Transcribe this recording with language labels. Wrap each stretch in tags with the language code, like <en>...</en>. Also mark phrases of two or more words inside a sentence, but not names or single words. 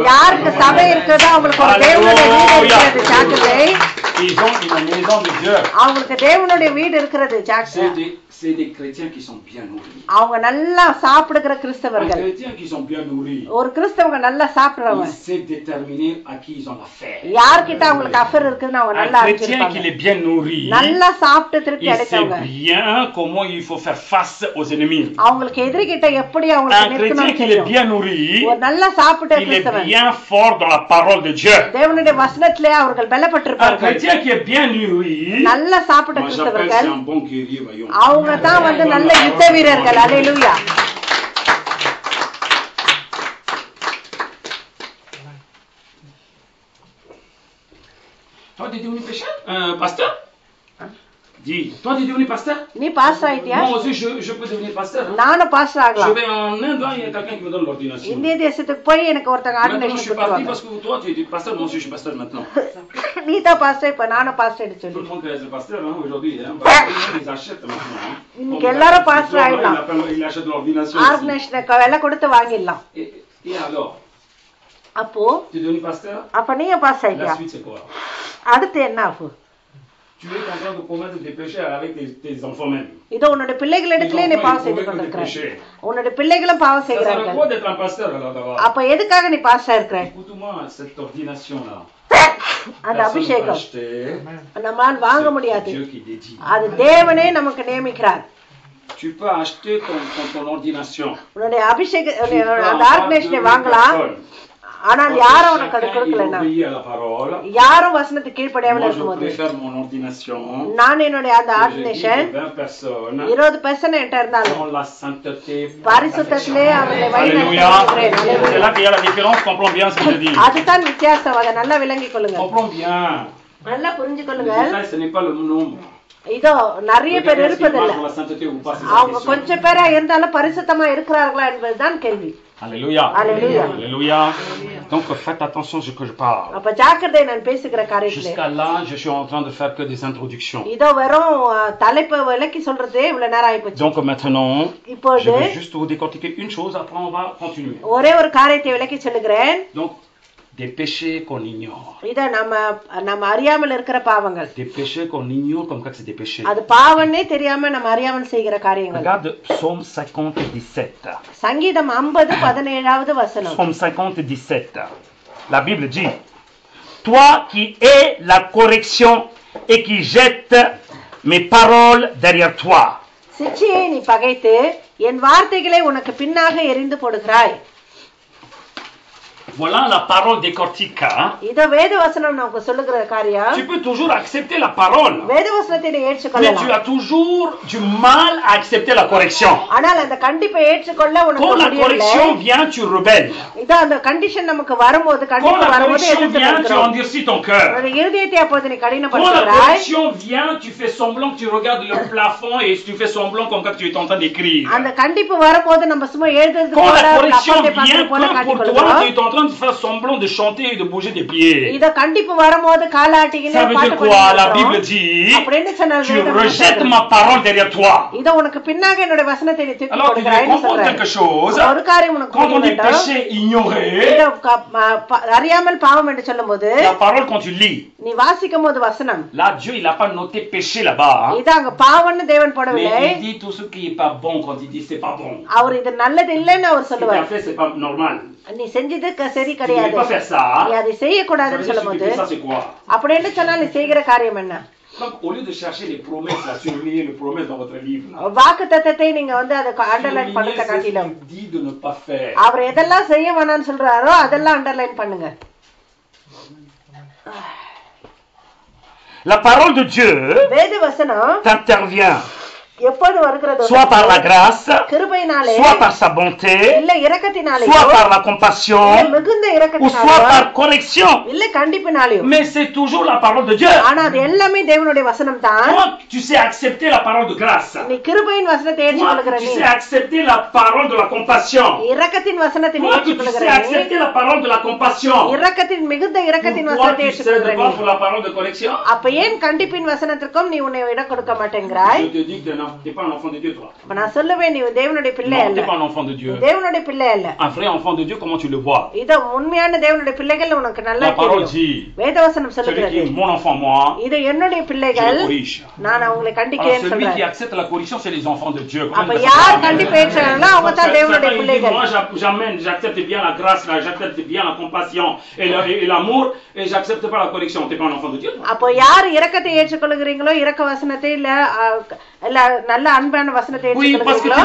<ta>யாருக்கு சபை இருக்குதோ அவங்களுக்கு ஒரு தேவனுடைய வீடு இருக்கிறது ஜாக்கிரதை.</ta> <fr>Ils ont une maison de Dieu.</fr> <ta>அவங்களுக்கு தேவனுடைய வீடு இருக்கிறது ஜாக்கிரதை.</ta> <fr>C'est des chrétiens qui sont bien nourris.</fr> <ta>அவங்க நல்லா சாப்பிடுகிற</ta> <fr>Un</fr> <ta>கிறிஸ்தவர்கள்.</ta> <fr>chrétien qui sont bien nourris.</fr> <ta>ஒரு கிறிஸ்தவங்க நல்லா சாப்பிடுறவங்க.</ta> <fr>Il sait déterminer à qui ils ont affaire.</fr> <ta>யார்கிட்ட அவங்களுக்கு அஃபர் இருக்குன்னு அவங்க</ta> <fr>Un</fr> <ta>நல்லா</ta> <fr>chrétien qui</fr> <ta>அறிஞ்சிருப்பாங்க.</ta> <fr>est bien nourri,</fr> <ta>நல்லா சாப்பிட்டு திருப்தி</ta> <fr>il sait</fr> <ta>அடைத்தவங்க.</ta> <fr>bien comment il faut faire face aux ennemis.</fr> <ta>அவங்களுக்கு எதிரிகிட்ட எப்படி அவங்களுக்கு</ta> <fr>Un chrétien</fr> <ta>நிற்கணும்னு</ta> <fr>qui est</fr> <ta>தெரியும்.</ta> <fr>bien nourri,</fr> <ta>ஒரு நல்லா சாப்பிட்ட</ta> <fr>il est</fr> <ta>கிறிஸ்தவன்</ta> <fr>bien fort dans la parole de Dieu.</fr> <ta>தேவனுடைய வசனத்திலே அவர்கள்</ta> <fr>Un</fr> <ta>பலப்பட்டிருப்பார்கள்.</ta> <fr>chrétien qui est bien nourri,</fr> <ta>நல்லா சாப்பிட்ட</ta> <fr>moi j'appelle</fr> <ta>கிறிஸ்தவர்கள்</ta> <fr>c'est un bon guerrier, voyons.</fr> <ta>அவங்க தான் வந்து நல்ல யுத்த வீரர்கள். அல்லேலூயா.</ta> <fr>Toi, t'es devenu pécheur, pasteur? Dis, toi, t'es devenu pasteur?</fr> <ta>நீ பாஸ்டர் ஆயிட்டியா?</ta> <fr>Moi aussi, je peux devenir pasteur.</fr> <ta>நானும் பாஸ்டர்</ta> <fr>Je</fr> <ta>ஆகலாம்.</ta> <fr>vais en Inde, il y a quelqu'un qui me donne l'ordination.</fr> <ta>இந்திய தேசத்துக்கு போய் எனக்கு ஒருத்தங்க</ta> <fr>Maintenant, je</fr> <ta>ஆர்டினேஷன்</ta> <fr>suis parti</fr> <ta>கொடுத்துருவாங்க.</ta> <fr>parce que toi, tu es pasteur, moi aussi, je suis pasteur maintenant.</fr> <ta>நீ தான் பாஸ்டர், இப்ப நானும் பாஸ்டர்</ta> <fr>Tout</fr> <ta>சொல்லி.</ta> <fr>le monde est pasteur hein, aujourd'hui. Hein, parce que ils achètent maintenant. Hein.</fr> <ta>இன்னைக்கு எல்லாரும் பாஸ்டர் ஆயிடலாம்.</ta> <fr>Il achète l'ordination.</fr> <ta>ஆர்டினேஷனுக்கு விலை கொடுத்து வாங்கிடலாம்.</ta> <fr>Et alors,</fr> <ta>அப்போ</ta> <fr>tu es devenu pasteur?</fr> <ta>அப்ப நீங்க பாஸ்டர்</ta> <fr>La</fr> <ta>ஆயிட்டியா?</ta> <fr>suite, c'est quoi?</fr> <ta>அடுத்து என்ன ஆகும்? Tu es en train de commettre des péchés avec tes enfants même. இதோ உன்னுடைய பிள்ளைகளிடத்திலே நீ பாவம் செய்து கொண்டிருக்கிறாய். உன்னுடைய பிள்ளைகளும் பாவம்</ta> <fr>Ça sert à</fr> <ta>செய்கிறார்கள்.</ta> <fr>quoi d'être un pasteur alors d'abord?</fr> <ta>அப்ப எதுக்காக நீ பாஸ்டர் இருக்கிற?</ta> <fr>Écoute-moi, cette ordination-là.</fr> <ta>அந்த அபிஷேகம்</ta> <fr>C'est</fr> <ta>நம்மால் வாங்க முடியாது.</ta> <fr>Dieu qui dédie.</fr> <ta>அது தேவனே நமக்கு நியமிக்கிறார்.</ta> <fr>Tu peux acheter ton ordination.</fr> <ta>உன்னுடைய அபிஷேக அந்த ஆர்டினேஷனை வாங்கலாம். ஆனால் யாரும் உனக்கு அது கொடுக்கலன்னா, யாரும் வசனத்துக்கு கீழ்ப்படியாமல் இருக்கும்போது நான் என்னுடைய அந்த ஆர்டினேஷன் 20 பெர்சன் என்கிட்ட இருந்தாலும் பரிசுத்தத்திலே அவர்களை வழிநடத்துகிறேன். அதுதான் வித்தியாசம். அதை நல்லா விளங்கிக் கொள்ளுங்க, நல்லா புரிஞ்சு கொள்ளுங்க. இதோ நிறைய பேர் இருப்பதில்லை. அவங்க கொஞ்சம் பேரா இருந்தாலும் பரிசுத்தமா இருக்கிறார்களா என்பதுதான் கேள்வி.</ta> <fr>Alléluia. Alléluia. Alléluia. Donc faites attention à ce que je parle.</fr> <ta>அப்ப ஜாக்கிரதை நான் பேசுகிற காரியத்திலே.</ta> <fr>Jusqu'à là, je suis en train de faire que des introductions.</fr> <ta>இதோ வெறும் தலைப்பு விளக்கி சொல்றதே இவ்வளவு நேரம் ஆயிப்போச்சு.</ta> <fr>Donc maintenant,</fr> <ta>இப்போது</ta> <fr>je vais juste vous décortiquer une chose, après on va continuer.</fr> <ta>ஒரே ஒரு காரியத்தை விளக்கி சொல்லுகிறேன்.</ta> <fr>Donc des péchés qu'on ignore.</fr> <ta>இத நம்ம அறியாமல் இருக்கிற பாவங்கள்.</ta> <fr>Des péchés qu'on ignore comme quoi c'est des péchés.</fr> <ta>அது பாவம்னே தெரியாம நம்ம அறியாமல் செய்கிற காரியங்கள்.</ta> <fr>Regarde Psaume 50:17.</fr> <ta>சங்கீதம் 50:17வது வசனம்.</ta> <fr>Psaume 50:17. La Bible dit: Toi qui es la correction et qui jettes mes paroles derrière toi.</fr> <ta>சிட்சியை நீ பகைத்து என் வார்த்தைகளை உனக்கு பின்னாக எறிந்து போடுகிறாய்.</ta> <fr>Voilà la parole décortique. Hein?</fr> <ta>இத வேத வசனம் நமக்கு சொல்லுகிற காரியம்.</ta> <fr>Tu peux toujours accepter la parole.</fr> <ta>வேத வசனத்தை நீ</ta> <fr>Mais tu</fr> <ta>ஏற்றுக்கொள்ளலாம்.</ta> <fr>as toujours du mal à accepter la correction.</fr> <ta>ஆனால் அந்த கண்டிப்பை ஏற்றுக்கொள்ள உனக்கு</ta> <fr>Quand la</fr> <ta>முடியவில்லை.</ta> <fr>correction vient, tu rebelles.</fr> <ta>இத அந்த கண்டிஷன் நமக்கு வரும்போது</ta> <fr>Quand</fr> <ta>கண்டிப்பா</ta> <fr>la</fr> <ta>வரும்போது</ta> <fr>correction</fr> <ta>எதிர்த்து</ta> <fr>vient, tu</fr> <ta>நிற்கிறோம்.</ta> <fr>endurcis ton cœur.</fr> <ta>உன்னுடைய இருதயத்தை அப்போது நீ</ta> <fr>Quand la</fr> <ta>கடினப்படுத்துகிறாய்.</ta> <fr>correction vient, tu fais semblant que tu regardes le plafond et tu fais semblant comme quand tu es en train d'écrire.</fr> <ta>அந்த கண்டிப்பு வரும்போது நம்ம சும்மா எழுதுறது</ta> <fr>Quand</fr> <ta>போல</ta> <fr>la correction</fr> <ta>கப்பத்தை பார்க்கறது</ta> <fr>vient,</fr> <ta>போல</ta> <fr>comme pour toi,</fr> <ta>காட்டிக்கொள்கிறோம்.</ta> <fr>tu es en train de faire semblant de chanter et de bouger tes pieds.</fr> <ta>இத கண்டிப்பு வரும்போது காலாட்டிக்கினே</ta> <fr>Ça veut</fr> <ta>பாட்டு</ta> <fr>dire quoi? La Bible</fr> <ta>பாடிட்டு</ta> <fr>dit,</fr> <ta>அப்படின்னு சொன்னால்</ta> <fr>tu</fr> <ta>வேதம்</ta> <fr>rejettes</fr> <ta>சொல்றது.</ta> <fr>ma parole derrière toi.</fr> <ta>இத உனக்கு பின்னாக என்னோட வசனத்தை நீ தூக்கி</ta> <fr>Alors tu dois</fr> <ta>கொடுக்கிறாய்ன்னு</ta> <fr>comprendre</fr> <ta>சொல்றாரு.</ta> <fr>quelque chose.</fr> <ta>ஒரு காரியம் உனக்கு</ta> <fr>Quand on</fr> <ta>புரிய</ta> <fr>dit</fr> <ta>வேண்டும்.</ta> <fr>péché ignoré,</fr> <ta>இத அறியாமல் பாவம் என்று சொல்லும்போது</ta> <fr>la parole quand tu lis,</fr> <ta>நீ வாசிக்கும் போது வசனம்</ta> <fr>là Dieu il n'a pas noté péché là-bas. Hein.</fr> <ta>இது அங்க பாவம்னு தேவன் போடவில்லை.</ta> <fr>Mais il dit tout ce qui est pas bon quand il dit c'est pas bon.</fr> <ta>அவர் இது நல்லது இல்லைன்னு அவர்</ta> <fr>Ce que tu</fr> <ta>சொல்லுவார்.</ta> <fr>as fait c'est pas normal.</fr> <ta>நீ செஞ்சது சரி</ta> <fr>Tu ne</fr> <ta>கிடையாது.</ta> <fr>devais pas faire ça.</fr> <ta>நீ அதை</ta> <fr>Ça veut</fr> <ta>செய்யக்கூடாதுன்னு</ta> <fr>dire que tu</fr> <ta>சொல்லும்போது</ta> <fr>fais ça c'est quoi?</fr> <ta>அப்படின்னு சொன்னா நீ செய்கிற காரியம் என்ன?</ta> <fr>Donc au lieu de chercher les promesses là, surveiller les promesses dans votre livre. Là.</fr> <ta>வாக்கு தத்தத்தை நீங்க வந்து அதை அண்டர்லைன்</ta> <fr>Surveiller</fr> <ta>பண்ணத</ta> <fr>ce</fr> <ta>காட்டிலும்</ta> <fr>qu'il dit de ne pas faire.</fr> <ta>அவர் எதெல்லாம் செய்ய வேணாம்னு சொல்றாரோ அதெல்லாம் அண்டர்லைன் பண்ணுங்க.</ta> <fr>La parole de Dieu</fr> <ta>வேத வசனம்</ta> <fr>t'intervient</fr> <ta>எப்போது வருகிறது?</ta> <fr>soit par la grâce,</fr> <ta>கிருபையினாலே,</ta> <fr>soit par sa bonté,</fr> <ta>இல்ல இரக்கத்தினாலேயோ,</ta> <fr>soit par la</fr> <ta>இல்ல</ta> <fr>compassion,</fr> <ta>மிகுந்த</ta> <fr>ou soit</fr> <ta>இரக்கத்தினாலேயோ,</ta> <fr>par correction.</fr> <ta>இல்ல கண்டிப்பினாலேயோ.</ta> <fr>Mais c'est toujours la parole de Dieu.</fr> <ta>ஆனா அது எல்லாமே தேவனுடைய வசனம் தான்.</ta> <fr>Toi, tu sais accepter la parole de grâce.</fr> <ta>நீ கிருபையின் வசனத்தை</ta> <fr>Toi,</fr> <ta>ஏற்றுக்கொள்கிற</ta> <fr>tu</fr> <ta>நீ,</ta> <fr>sais accepter la parole de la compassion.</fr> <ta>இரக்கத்தின் வசனத்தை நீ</ta> <fr>Toi, tu</fr> <ta>ஏற்றுக்கொள்கிற</ta> <fr>sais</fr> <ta>நீ,</ta> <fr>accepter la parole de la compassion.</fr> <ta>இரக்கத்தின் மிகுந்த இரக்கத்தின்</ta> <fr>Pourquoi</fr> <ta>வசனத்தை</ta> <fr>tu</fr> <ta>ஏற்றுக்கொள்கிற</ta> <fr>cèdes</fr> <ta>நீ,</ta> <fr>pas pour la parole de correction?</fr> <ta>அப்ப ஏன் கண்டிப்பின் வசனத்திற்கும் நீ உன்னை இடம் கொடுக்க மாட்டேங்கிறாய்?</ta> <fr>Je te dis que tu n'es pas un enfant de Dieu, toi.</fr> <ta>அப்ப நான் சொல்லுவேன், நீ தேவனுடைய பிள்ளை</ta> <fr>Non, tu</fr> <ta>அல்ல.</ta> <fr>n'es pas un enfant de Dieu.</fr> <ta>தேவனுடைய பிள்ளை அல்ல.</ta> <fr>Un vrai enfant de Dieu, comment tu le vois?</fr> <ta>இத உண்மையான தேவனுடைய பிள்ளைகள் உனக்கு நல்லா</ta> <fr>La parole</fr> <ta>தெரியும்.</ta> <fr>dit,</fr> <ta>வேதவசனம்</ta> <fr>celui qui</fr> <ta>சொல்லுகிறது,</ta> <fr>est mon enfant, moi,</fr> <ta>இது என்னுடைய</ta> <fr>je le</fr> <ta>பிள்ளைகள்,</ta> <fr>corrige.</fr> <ta>நான் அவங்களை</ta> <fr>Alors</fr> <ta>கண்டிக்கிறேன்னு</ta> <fr>celui qui</fr> <ta>சொல்றேன்.</ta> <fr>accepte la correction, c'est les enfants de Dieu.</fr> <ta>அப்ப யார் கண்டிப்பேற்றாங்களோ அவங்க தான் தேவனுடைய</ta> <fr>Moi,</fr> <ta>பிள்ளைகள்.</ta> <fr>j'accepte bien la grâce, là, j'accepte bien la compassion et l'amour, et j'accepte pas la correction. T'es pas un enfant de Dieu.</fr> <ta>அப்போ யார் இரக்கத்தை ஏற்றுக்கொள்கிறீங்களோ, இரக்க வசனத்தை இல்ல நல்ல அன்பான வசனத்தை</ta> <fr>Oui, parce que tu</fr>